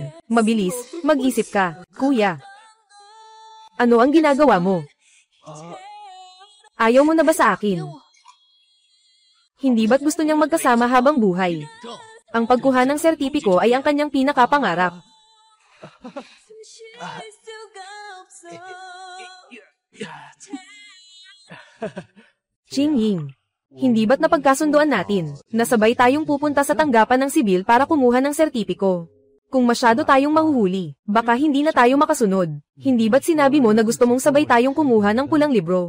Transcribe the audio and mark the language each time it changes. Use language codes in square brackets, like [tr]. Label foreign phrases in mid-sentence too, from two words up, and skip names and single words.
[tl] Mabilis, mag-isip ka. Kuya. Ano ang ginagawa mo? Ayaw mo na ba sa akin? Hindi ba't gusto niyang magkasama habang buhay? Ang pagkuha ng sertipiko ay ang kanyang pinakapangarap. [ko] 숨쉴 수가 없어. [tl] Qingying, hindi ba't napagkasunduan natin, na sabay tayong pupunta sa tanggapan ng sibil para kumuha ng sertipiko? Kung masyado tayong mahuhuli, baka hindi na tayo makasunod. Hindi ba't sinabi mo na gusto mong sabay tayong kumuha ng pulang libro?